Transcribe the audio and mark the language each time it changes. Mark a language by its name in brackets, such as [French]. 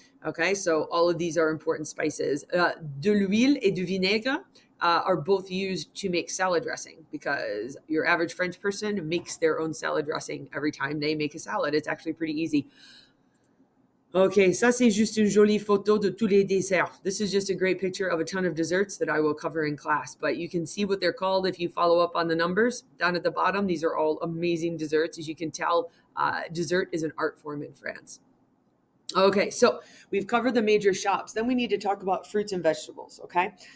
[English] Okay, so all of these are important spices. [French] De l'huile et du vinaigre [English] are both used to make salad dressing, because your average French person makes their own salad dressing every time they make a salad. It's actually pretty easy. [French] Okay, ça c'est juste une jolie photo de tous les desserts. [English] This is just a great picture of a ton of desserts that I will cover in class, but you can see what they're called if you follow up on the numbers down at the bottom. These are all amazing desserts. As you can tell, dessert is an art form in France. Okay, so we've covered the major shops. Then we need to talk about fruits and vegetables, okay?